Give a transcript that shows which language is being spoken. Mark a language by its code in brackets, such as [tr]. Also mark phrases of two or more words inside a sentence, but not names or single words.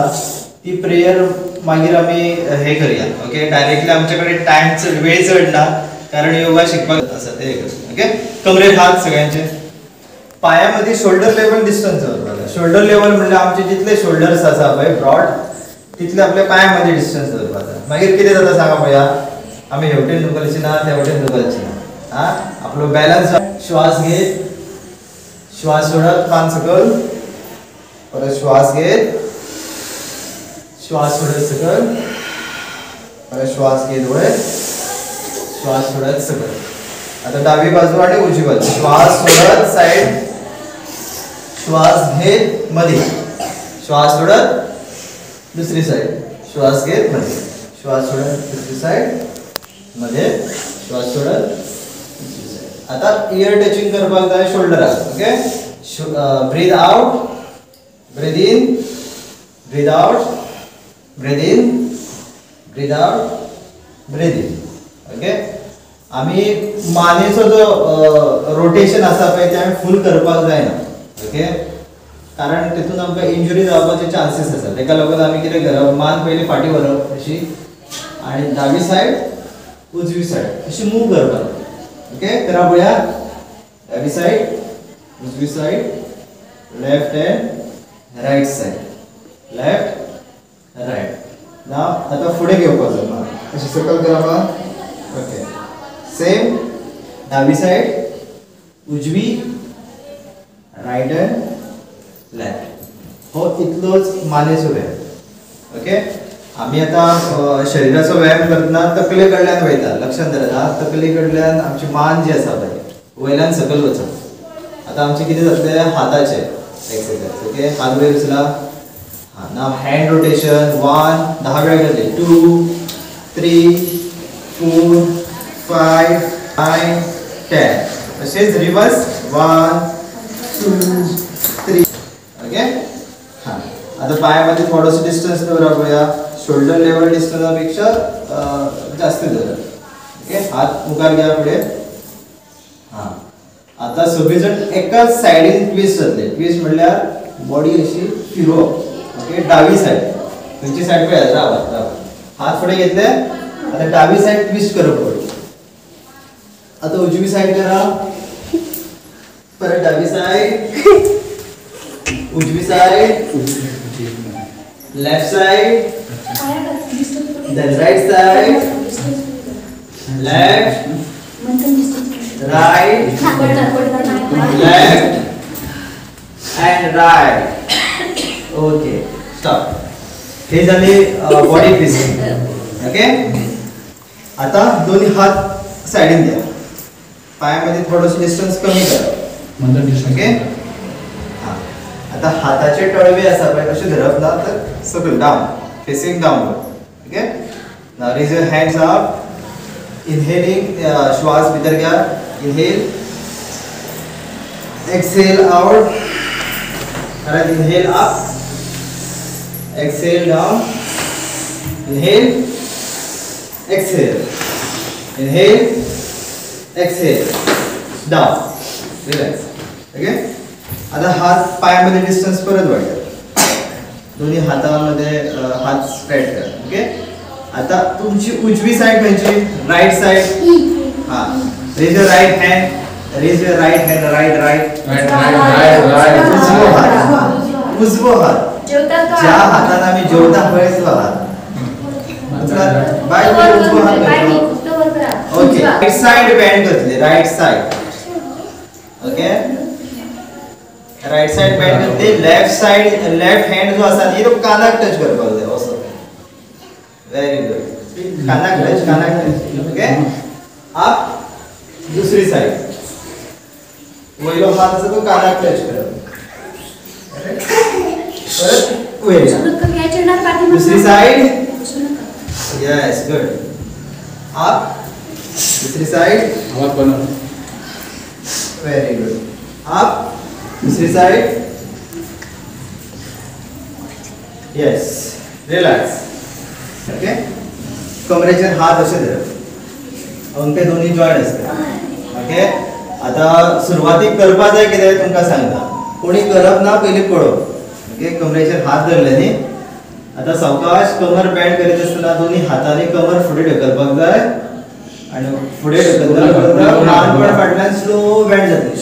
[kok] ती प्रेयर मागीर आमी हे करूया ओके डायरेक्टली आमच्याकडे टाइम वेळ चड ना कारण योगा शिकपाक आसा ते ओके कमरेर हात सगळ्यांचे पायामध्ये [en] shoulder level distance [kok] दवरपाक [en] shoulder level [kok] म्हणजे आमचे जितले शोल्डर्स आसा पळय ब्रॉड तितले आपल्या पायामध्ये डिस्टन्स दवरपाक जाय मागीर कितें जाता सांगा पळया आमी हेवटेन दुखलची ना तेवटेन दुखलची ना हा आपलो बॅलन्स श्वास घेत श्वास सोडत कान सकल परत श्वास घेत श्वास सोडत सकल परत श्वास घेत वयर श्वास सोडत सकल आता डावी बाजू आणि उजवी बाजू श्वास सोडत साइड श्वास घेत मध्ये श्वास सोडत दुसरी साइड श्वास घेत मध्ये श्वास सोडत दुसरी साइड मध्ये श्वास सोडत दुसरी साइड आता [en] ear touching [kok] करपाक जाय शोल्डराक [en] okay breathe out breathe in breathe out breathe in [kok] ब्रीथ आउट ब्रीथ इन [en] breathe out breathe in okay [kok] आम्ही मानेचो जो रोटेशन आसा पळय ते आमी फुल करपाक जायना ओके कारण तेतून आमकां इंजुरी जावपाचे चान्सेस आसा तेका लागून आमी कितें करप मान पयली फाटी व्हरप अशी आणि दावी साइड उजवी साइड अशी मूव करपाक ओके करा पळया दावी साइड उजवी साइड [en] left hand right side left right [kok] नाव आता फुडें घेवपाक जाय मान अशी सकल करा ओके सेम डावी साइड उजवी [en] right hand left [kok] हो इतलोच मानेचो व्यायाम ओके आम्ही आता शरीराचो व्यायाम करतना तकले कडल्यान वयता लक्षात धरात तकले कडल्यान आमची मान जी आसा पळय वयल्यान सकल वचप आता आमचे कितें जातले हाताचे [en] exercise okay [kok] हात वयर उचला हा नाव [en] hand rotation [kok] 1 10 वेळा करले 2 3 4 5 9 10 असेच रिवर्स 1 2 3 ओके हां आता पायामध्ये थोडंसं डिस्टन्स दवरा पळया [en] shoulder level [kok] डिस्टन्सपेक्षा जास्त धरा ओके हात मुखार घ्या पुढे हां आता सगळे जण एकाच साइडीन ट्विस्ट जातले ट्विस्ट म्हणल्यार बॉडी अशी फिरवप ओके डावी साइड खंयची साइड पळया रावा हात फुडें घेतले आता डावी साइड ट्विस्ट करप पडटा आता उजवी साइड करा परत डावी साइड उजवी साइड [en] left side then right side left right left and right okay stop [kok] हे झाले [en] body twisting okay [kok] आता दोन्ही हात साइडीन द्या पायामध्ये थोडंसं डिस्टन्स कमी करा ओके आता हाताचे तळवे असा पळय कशे धरप ना तर सकल [en] down facing downward okay now raise your hands up inhaling [kok] श्वास भीतर घ्या इनहेल [en] exhale out परत inhale up exhale down inhale exhale inhale exhale down relax [kok] ओके आता हात पायामध्ये डिस्टन्स परत वाढवा दोन्ही हातामध्ये हात स्ट्रेट करा ओके आता तुमची उजवी साइड खंयची [en] right side [kok] हां [en] raise your right hand raise your right hand right right [kok] उजवो हात ज्या हाताने आम्ही जेवता पळय तो हात बाय उजवो हात [en] okay right side bend [kok] करतले [en] right side okay right side bend [kok] करते [en] left side left hand [kok] जो आसा नी तो कानाक टच करपाक जाय असो [en] very good [kok] कानाक [en] touch okay up [kok] दुसरी साइड वयलो हात आसा तो कानाक टच करप परत वयर दुसरी साइड [en] yes good up [kok] दुसरी साइड आवाज बनव [en] very good up [kok] दूसरी साइड [en] yes relax okay [kok] कमरेचेर हात अशे धरप अंगठे दोन्ही जॉईंट असतात ओके. आता सुरुवातीक करपा जाय कितें तुमकां सांगता. कोणी करप ना पयलीं पळोवप ओके. कमरेचेर हात धरले न्ही. आता सावकाश कमर बँड करीत आसतना दोन्ही हातांनी कमर फुडें ढकलपाक जाय आणि फुडें ढकलता मानपण फाटल्यान [en] slow bend [kok] जातली.